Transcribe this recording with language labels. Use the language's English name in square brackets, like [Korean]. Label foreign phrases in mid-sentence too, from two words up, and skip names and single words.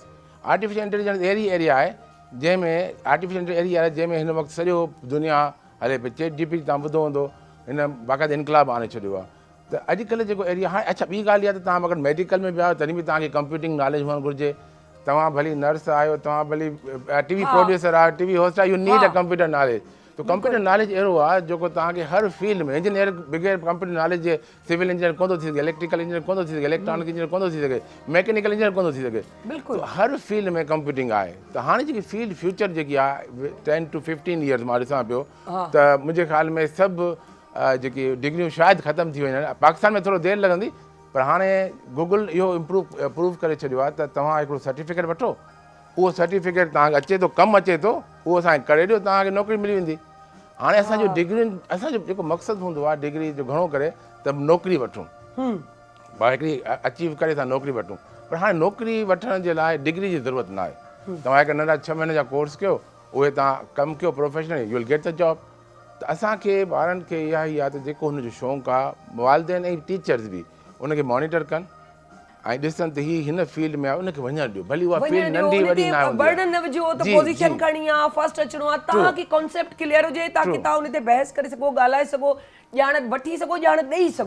[English] Artificial intelligence [Sindhi] अहिड़ी एरिया आहे जंहिंमें [English] artificial area [Sindhi] आहे जंहिंमें हिन वक़्तु सॼो दुनिया हले पई। चैट जीपीटी तव्हां ॿुधो हूंदो, हिन बाक़ाइदा इनकलाब आणे छॾियो आहे। त अॼुकल्ह जेको एरिया हाणे अच्छा ॿी ॻाल्हि इहा त तव्हां अगरि मेडिकल में बि आहियो तॾहिं बि तव्हांखे [English] computing knowledge [Sindhi] हुअणु घुरिजे। तव्हां भली नर्स आहियो, तव्हां भली [English] TV producer [Sindhi] आहियो, [English] TV host [Sindhi] आहियो, [English] You need a computer knowledge. [Sindhi] तो [English] computer knowledge [Sindhi] अहिड़ो आहे जेको तव्हांखे हर फील्ड में, इंजीनियर बग़ैर [English] computer knowledge [Sindhi] जे [English] civil engineer [Sindhi] कोन थो थी सघे, [English] electrical engineer [Sindhi] कोन थो थी सघे, [English] electronic engineer [Sindhi] कोन थो थी सघे, [English] mechanical engineer [Sindhi] कोन थो थी सघे। बिल्कुलु हर फील्ड में कंप्यूटिंग आहे। त हाणे जेकी [English] field future [Sindhi] जेकी आहे [English] 10 to 15 years [Sindhi] मां ॾिसां पियो त मुंहिंजे ख़्याल में सभु जेकी डिग्रियूं शायदि ख़तमु थी वञनि। पाकिस्तान में थोरो देरि लॻंदी, पर हाणे गूगल इहो प्रूव करे छॾियो आहे त तव्हां हिकिड़ो सर्टिफिकेट वठो, उहो सर्टिफिकेट तव्हांखे अचे थो, कमु अचे थो, उहो असांखे करे ॾियो, तव्हांखे नौकिरी मिली वेंदी। हाणे असांजो डिग्रियुनि, असांजो जेको मक़सदु हूंदो आहे डिग्री जो घणो करे त नौकिरी वठूं, भाई हिकिड़ी अचीव करे असां नौकिरी वठूं। पर हाणे नौकिरी वठण जे लाइ डिग्री जी ज़रूरत न आहे। तव्हां हिकु नंढा 6 महीने जा कोर्स कयो, उहे तव्हां कमु कयो प्रोफेशनली, [English] you will get the job. [Sindhi] त असांखे ॿारनि खे इहा ई आहे त जेको हुनजो शौक़ु आहे, वालिदैन ऐं टीचर्स बि उनखे मॉनिटर कनि ऐं ॾिसनि त हीअ हिन फील्ड में आहे, उनखे वञणु ॾियो, भली उहा फील्ड नंढी वॾी न हूंदी आहे। बर्डन न विझो त पोजीशन करणी आहे, फर्स्ट अचणो आहे, तव्हांखे [English] concept clear [Sindhi] हुजे ताकि तव्हां उन ते बहस करे सघो, ॻाल्हाए सघो, ॼाण वठी सघो, ॼाण ॾेई सघो।